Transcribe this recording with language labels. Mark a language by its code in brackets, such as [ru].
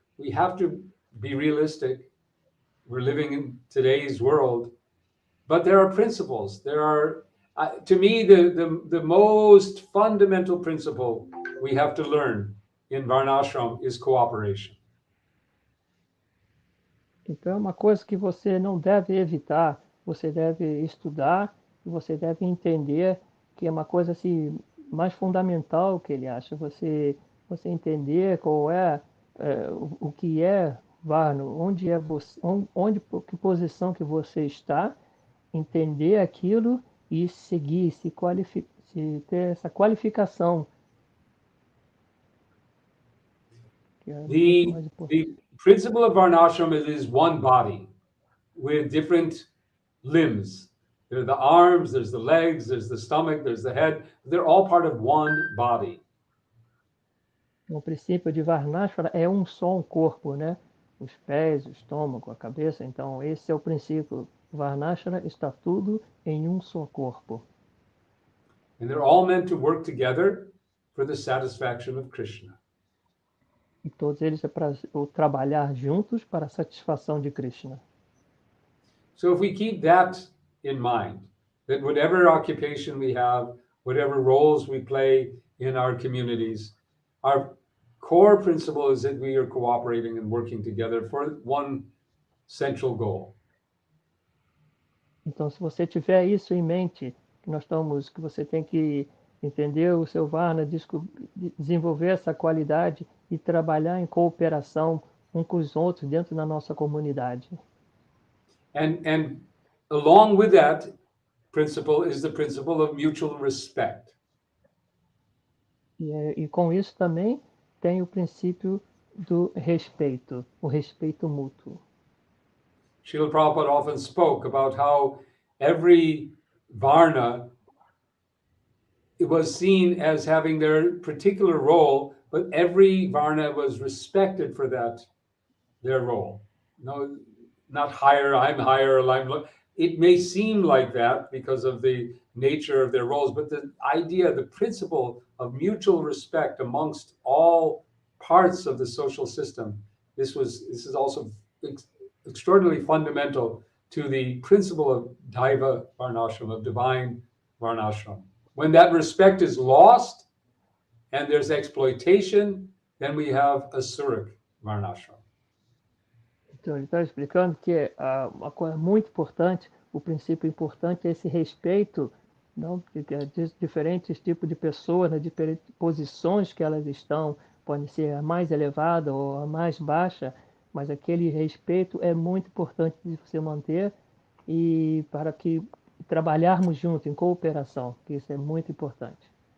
[en] We have to be realistic. We're living in today's world, but there are principles. There are, to me, the most fundamental principle we have to learn in Varnashram is cooperation. [pt] Então, é uma coisa que você não deve evitar, você deve estudar, e você deve entender que é uma coisa assim, mais fundamental que ele acha. Você entender qual é, o que é Varna, onde é você, que posição que você está, entender aquilo e seguir, ter essa qualificação. [en] The principle of Varnashram is one body with different limbs. There are the arms, there's the legs, there's the stomach, there's the head. They're all part of one body. [pt] O princípio de Varnashram é um só corpo, né? Os pés, o estômago, a cabeça. Então, esse é o princípio. Varnashram está tudo em um só corpo. [en] And they're all meant to work together for the satisfaction of Krishna. [pt] E todos eles é para trabalhar juntos para a satisfação de Krishna. [en] So if we keep that in mind, that whatever occupation we have, whatever roles we play in our communities, our core principle is that we are cooperating and working together for one central goal. [pt] Então, se você tiver isso em mente, que você tem que entender o seu Varna, desenvolver essa qualidade e trabalhar em cooperação um com os outros dentro da nossa comunidade. [en] And along with that principle is the principle of mutual respect. [pt] E com isso também tem o princípio do respeito, o respeito mútuo. [en] Srila Prabhupada often spoke about how every Varna, it was seen as having their particular role, but every Varna was respected for their role. No, not higher, I'm higher, I'm low. It may seem like that because of the nature of their roles, but the idea, the principle of mutual respect amongst all parts of the social system, this is also extraordinarily fundamental to the principle of Daiva Varnashram, of divine Varnashram. When that respect is lost and there's exploitation, then we have Asuric Varnashram. [pt] Então, ele está explicando que uma coisa muito importante, o princípio importante é esse respeito, não, de diferentes tipos de pessoas, né, diferentes posições que elas estão, pode ser a mais elevada ou a mais baixa, mas aquele respeito é muito importante de você manter e para que trabalharmos juntos em cooperação, que isso é muito importante.